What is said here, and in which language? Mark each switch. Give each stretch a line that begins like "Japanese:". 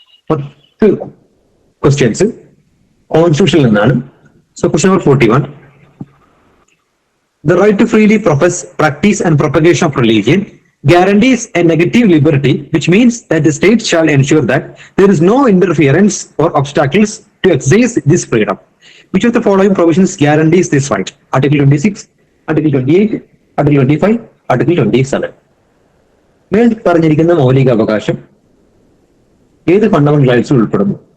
Malayalam: 10 questions കോൺസ്റ്റിറ്റ്യൂഷനിൽ നിന്നാണ്.
English: So question number 41. The right to freely profess, practice and propagation of religion guarantees a negative liberty, which means that the state shall ensure that there is no interference or obstacles to exercise this freedom. Which of the following provisions guarantees this right? Article 26, Article 28, Article 25, Article 27.
Malayalam: മേൽ പറഞ്ഞിരിക്കുന്ന മൗലിക അവകാശം ഏത് fundamental റൈറ്റ്സിൽ ഉൾപ്പെടുന്നു?